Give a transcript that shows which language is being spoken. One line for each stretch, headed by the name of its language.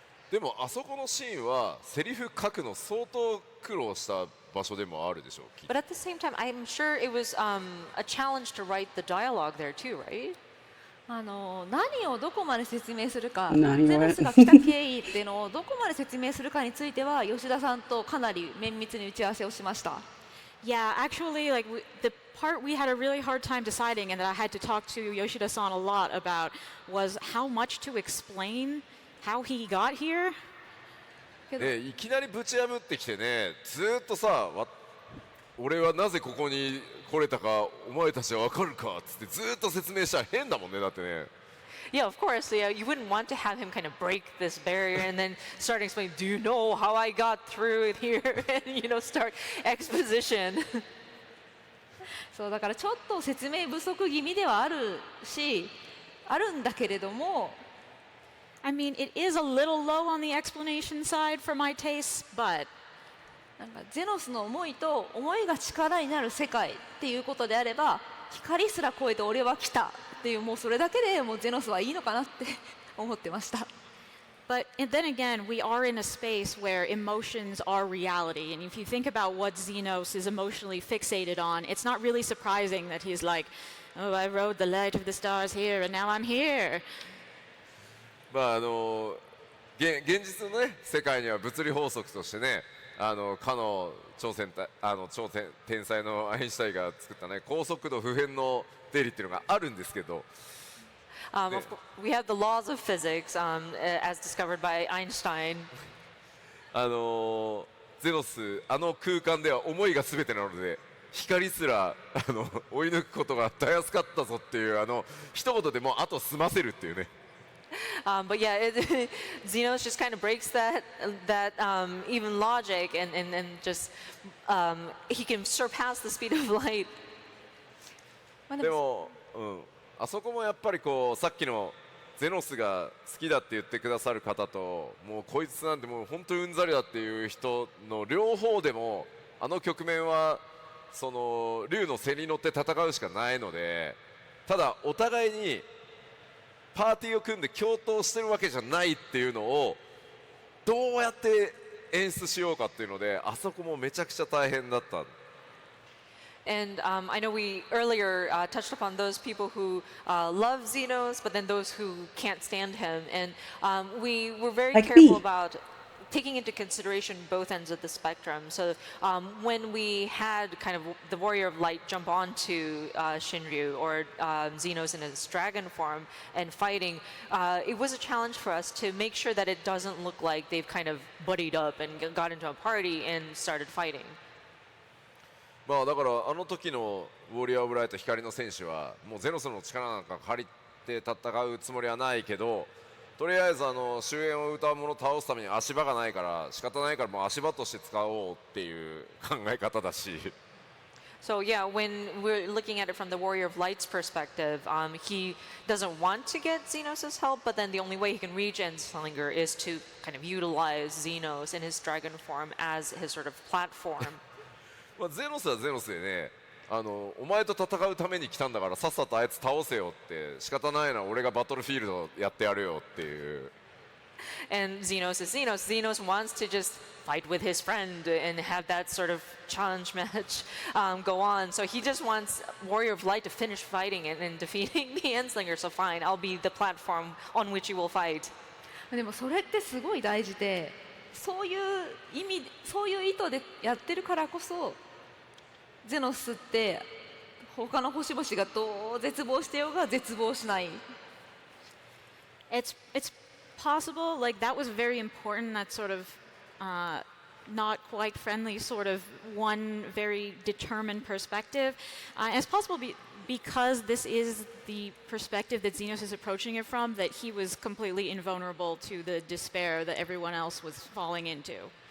Japanese: でもあそこのシーンはセリフ書くの相当苦労した場所でもあるでしょうきっと
English: But at the same time, I'm sure it was a challenge to write the dialogue there too, right?
Japanese: 何をどこまで説明するか、何をゼノスが来た経緯っていうのをどこまで説明するかについては吉田さんとかなり綿密に打ち合わせをしました。
English: Yeah, actually, like the part we had a really hard time deciding, and that I had to talk to Yoshida-san a lot about, was how much to explain how he got here.
Japanese: いきなりぶち破ってきてねずーっとさ俺はなぜここに来れたかお前たちは分かるかっつってずーっと説明したら変だもんねだってね
English: Yeah, of course. Yeah, you wouldn't want to have him kind of break this barrier and then start explaining, do you know how I got through here? And, start exposition.
Japanese: そうだからちょっと説明不足気味ではあるし、あるんだけれども。
English: I mean, it is a little low on the explanation side for my taste, but
Japanese: なんかゼノスの思いと思いが力になる世界っていうことであれば、光すら超えて俺は来たっていうもうそれだけでもうゼノスはいいのかなって思ってました。
English: But then again, we are in a space where emotions are reality. And if you think about what Xenos is emotionally fixated on, it's not really surprising that he's like, oh, I rode the light of the stars here and now I'm here.
Japanese: まあ現実のね世界には物理法則としてねかの超天才のアインシュタインが作ったね高速度不変の定理っていうのがあるんですけど
English: We have the laws of physics as discovered by Einstein.
Japanese: ゼノス空間では思いが全てなので光すら追い抜くことがたやすかったぞっていう一言でもうあと済ませるっていうね
English: But yeah, Xenos just kind of breaks that even logic and just he can surpass the speed of light.
Japanese: でも、あそこもやっぱりこうさっきのゼノスが好きだって言ってくださる方ともうこいつなんてもう本当にうんざりだっていう人の両方でも局面はその竜の背に乗って戦うしかないのでただお互いにパーティーを組んで共闘してるわけじゃないっていうのをどうやって演出しようかっていうのであそこもめちゃくちゃ大変だった。
English: And I know we earlier touched upon those people who love Xenos, but then those who can't stand him. And we were very careful about taking into consideration both ends of the spectrum. So when we had kind of the Warrior of Light jump onto Shinryu or Xenos in his dragon form and fighting, it was a challenge for us to make sure that it doesn't look like they've kind of buddied up and got into a party and started fighting.
Japanese: まあだから時のウォリアー・オブ・ライト光の選手はもうゼノスの力なんか借りて戦うつもりはないけどとりあえず終焉を歌う者を倒すために足場がないから仕方ないからもう足場として使おうっていう考え方だし
English: So yeah, when we're looking at it from the Warrior of Light's perspective, he doesn't want to get Xenos' help, but then the only way he can reach Endslinger is to kind of utilize Xenos in his dragon form as his sort of platform.
Japanese: まあゼノスはゼノスでねお前と戦うために来たんだからさっさとあいつ倒せよって仕方ないな俺がバトルフィールドやってやるよっていう
English: And Xenos is Xenos. Xenos wants to just fight with his friend and have that sort of challenge match go on. So he just wants Warrior of Light to finish fighting and defeating the Endslinger. So fine, I'll be the platform on which you will fight.
Japanese: でもそれってすごい大事で、そういう意図でやってるからこそ。ゼノスって他の星々がどう絶望してようが絶望しない。
English: It's possible. Like, that was very important, that sort of not quite friendly sort of one very determined perspective. And it's possible because this is the perspective that Xenos is approaching it from, that he was completely invulnerable to the despair that everyone else was falling into.